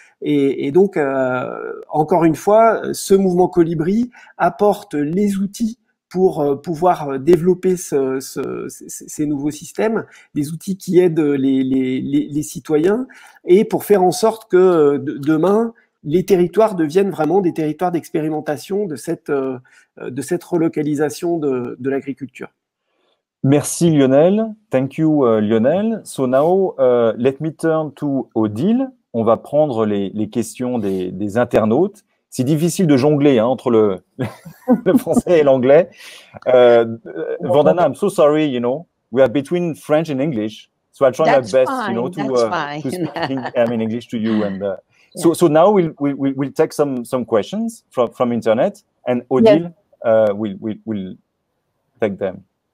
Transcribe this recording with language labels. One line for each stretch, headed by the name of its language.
French: Et donc, encore une fois, ce mouvement Colibri apporte les outils pour pouvoir développer ces nouveaux systèmes, des outils qui aident les citoyens, et pour faire en sorte que demain, les territoires deviennent vraiment des territoires d'expérimentation de cette relocalisation de l'agriculture. Merci Lionel.
English: Thank you Lionel. So now, let me turn to Odile.
French: On va prendre les questions des internautes. C'est difficile de jongler entre le français et l'anglais.
English: Vandana, I'm so sorry, we are between French and English. So I'll try my best, to speak in English to you. And so now we'll take some questions from internet, and Odile will take them.